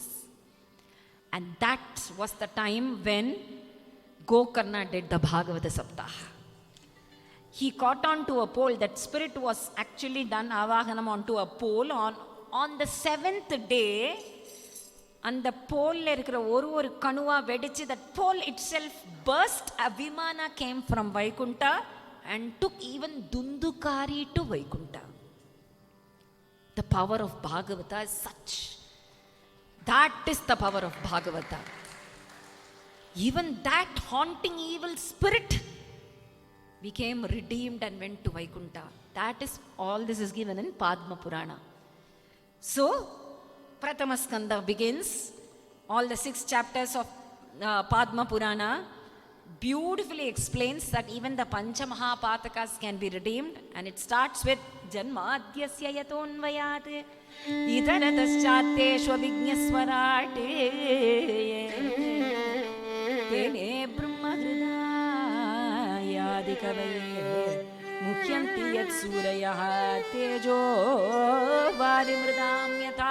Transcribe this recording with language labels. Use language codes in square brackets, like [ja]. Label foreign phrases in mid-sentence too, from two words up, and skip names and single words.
[en] And that was the time when Gokarna did the Bhagavata Saptaha. He caught on to a pole. That spirit was actually done Avahanam onto a pole. On the 7th day, and the pole [ml] ഒരു കനുവ വെടിച്ചി, [en] that pole itself burst. A Vimana came from Vaikunta and took even Dundukari to Vaikunta. The power of Bhagavata is such. That is the power of Bhagavata. Even that haunting evil spirit became redeemed and went to Vaikuntha. That is, all this is given in Padma Purana. So, Prathama Skanda begins. All the 6 chapters of Padma Purana beautifully explains that even the [sa] Pancha Mahapatakas [en] can be redeemed. And it starts with [sa] जन्माद्यस्य यतोन्वयात् इदरतश्चत्तेश्व विग्न्यस्वरते तेने ब्रह्महृदयादिकवये मुख्यन्ति यत् सूरयः तेजो वदिमृदम् यथा